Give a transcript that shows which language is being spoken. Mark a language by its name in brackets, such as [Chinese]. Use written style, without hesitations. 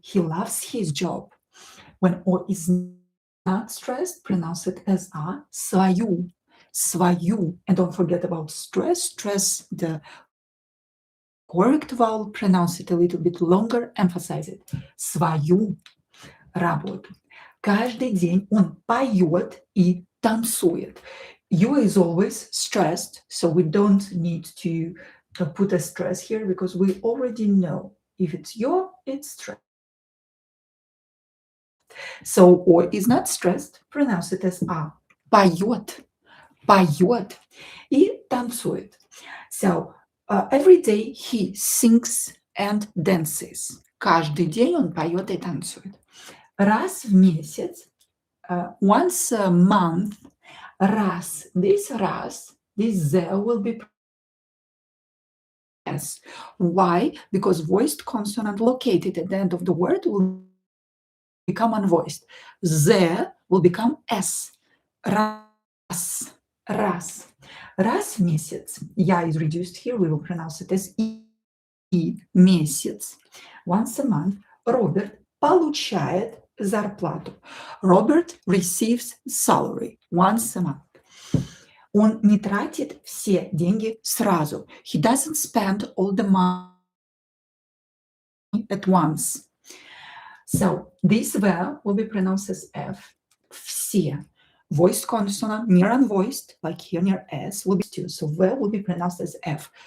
[English] He loves his job. When O is not stressed, pronounce it as a. [Russian] Свою. [English] And don't forget about stress. Stress the correct vowel. Pronounce it a little bit longer. Emphasize it. [Russian] Свою работу. Каждый день он поет и танцует. [English] You is always stressed, so we don't need to put a stress here because we already know if it's you, it's stressed. So O is not stressed, pronounce it as a. [Russian] Поет и танцует. [English] So every day he sings and dances. [Russian] Каждый день он поет и танцует. Раз в месяц, [English] once a month, раз, this there will be S. Why? Because voiced consonant located at the end of the word will become unvoiced. The will become S. Раз. [Russian] Раз в месяц. [English] Я is reduced here, we will pronounce it as И. Месяц. Once a month, [Russian] Роберт получает зарплату. [English] Robert receives salary once a month. [Russian] Он не тратит все деньги сразу. [English] He doesn't spend all the money at once. So this verb will be pronounced as F. [Russian] Все. [English] Voiced consonant, near unvoiced, like here near S, will be too. So verb will be pronounced as F.